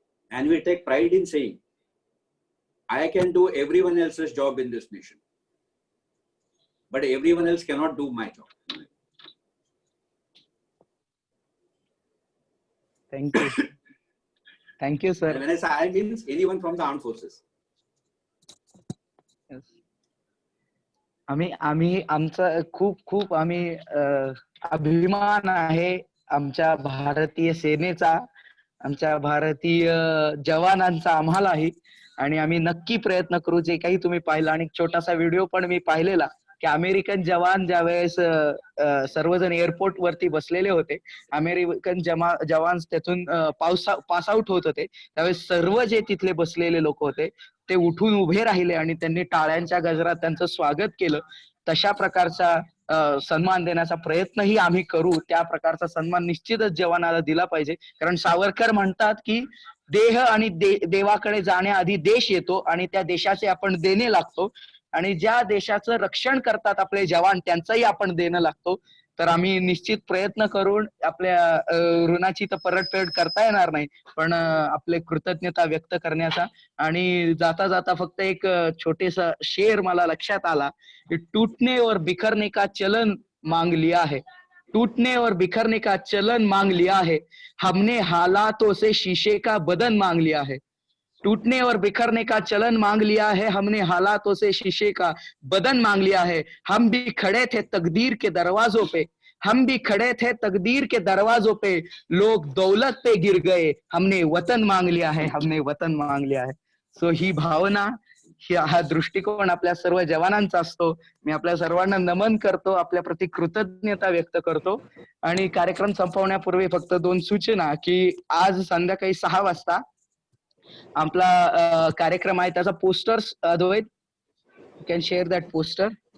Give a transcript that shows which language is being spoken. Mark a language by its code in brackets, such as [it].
[en] And we take pride in saying, I can do everyone else's job in this nation, but everyone else cannot do my job. Thank you. Thank you, sir. And when I say I, means anyone from the armed forces. Yes. [mr] आम्ही आमचा खूप आम्ही अभिमान आहे आमच्या भारतीय सेनेचा, आमच्या भारतीय जवानांचा आम्हालाही. आणि आम्ही नक्की प्रयत्न करू. जे काही तुम्ही पाहिलं आणि छोटासा व्हिडिओ पण मी पाहिलेला की अमेरिकन जवान ज्यावेळेस सर्वजण एअरपोर्ट वरती बसलेले होते, अमेरिकन जवान त्यातून पास आउट होत होते, त्यावेळेस सर्व जे तिथले बसलेले लोक होते ते उठून उभे राहिले आणि त्यांनी टाळ्यांच्या गजरात त्यांचं स्वागत केलं. तशा प्रकारचा सन्मान देण्याचा प्रयत्नही आम्ही करू. त्या प्रकारचा सन्मान निश्चितच जवानाला दिला पाहिजे. कारण सावरकर म्हणतात की देह आणि देवाकडे जाण्याआधी देश येतो आणि त्या देशाचे आपण देणे लागतो. आणि ज्या देशाचं रक्षण करतात आपले जवान त्यांचंही आपण देणं लागतो. तर आम्ही निश्चित प्रयत्न करून आपल्या ऋणाची तर परतफेड करता येणार नाही, पण आपले कृतज्ञता व्यक्त करण्याचा. आणि जाता जाता फक्त एक छोटेसा शेर मला लक्षात आला की [hi] टूटने और बिखरने का चलन मांग लिया है, टूटने और बिखरने का चलन मांग लिया है, हमने हालातों से शीशे का बदन मांग लिया है, टूटने और बिखरने का चलन मांग लिया है, हमने हालातों से शीशे का बदन मांग लिया है, हम भी खड़े थे तकदीर के दरवाजों पे, हम भी खड़े थे तकदीर के दरवाजों पे, लोग दौलत पे गिर गए, हमने वतन मांग लिया है, हमने वतन मांग लिया है. [mr] सो ही भावना, हा दृष्टिकोन आपल्या सर्व जवानांचा असतो. मी आपल्या सर्वांना नमन करतो, आपल्या प्रति कृतज्ञता व्यक्त करतो. आणि कार्यक्रम संपवण्यापूर्वी फक्त 2 सूचना की आज संध्याकाळी 6 वाजता आपला कार्यक्रम आहे, त्याचा posters Advait [en] Can share that poster.